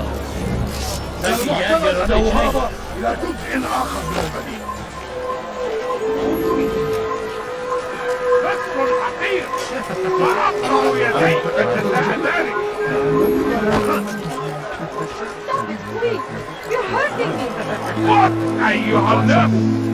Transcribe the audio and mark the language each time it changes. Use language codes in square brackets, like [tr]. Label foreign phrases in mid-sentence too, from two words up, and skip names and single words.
[tr] Sanki yer yarıldı içine. [ar] إلى جزء آخر من المدينة. نصر حقير وأقطع يديك جزاء ذلك. [en] Stop it, please! You're hurting me! [ar] What أيها النفس؟